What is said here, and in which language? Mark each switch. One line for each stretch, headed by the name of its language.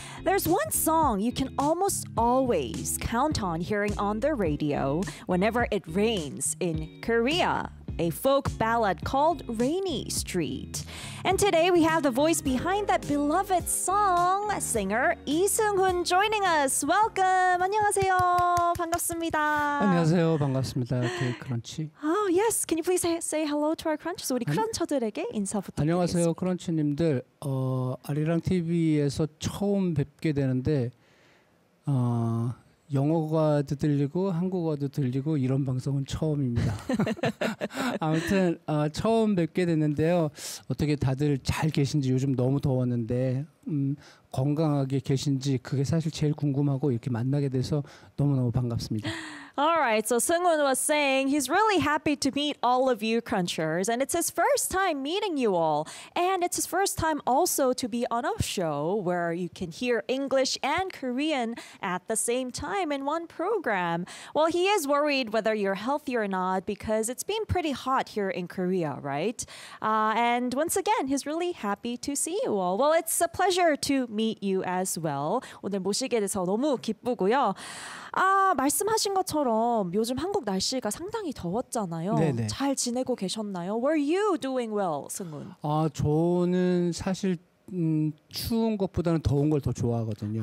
English: There's one song you can almost always count on hearing on the radio whenever it rains in Korea, a folk ballad called Rainy Street. And today we have the voice behind that beloved song, singer Lee Seung-hoon joining us. Welcome!
Korean: 안녕하세요. 반갑습니다. 안녕하세요. 반갑습니다. K-Crunchy.
English: Oh, yes. Can you please say hello to our crunchers?
Korean: 우리 크런처들에게 인사 부탁드립니다. 안녕하세요. 크런치님들. 아리랑 TV에서 처음 뵙게 되는데 영어가도 들리고 한국어도 들리고 이런 방송은 처음입니다. 아무튼 처음 뵙게 됐는데요. 어떻게 다들 잘 계신지, 요즘 너무 더웠는데 건강하게 계신지 그게 사실 제일 궁금하고 이렇게 만나게 돼서 너무너무 반갑습니다.
English: All right, so Seung-hoon was saying he's really happy to meet all of you crunchers, and it's his first time meeting you all, and it's his first time also to be on a show where you can hear English and Korean at the same time in one program. Well, he is worried whether you're healthy or not because it's been pretty hot here in Korea, right? And once again, he's really happy to see you all. Well, it's a pleasure to meet you as well.
Korean: 오늘 모시게 돼서 너무 기쁘고요. 말씀하신 것처럼 요즘 한국 날씨가 상당히 더웠잖아요. 네네. 잘 지내고 계셨나요?
English: Were you doing well, 승훈?
Korean: 아, 저는 사실 추운 것보다는 더운 걸 더 좋아하거든요.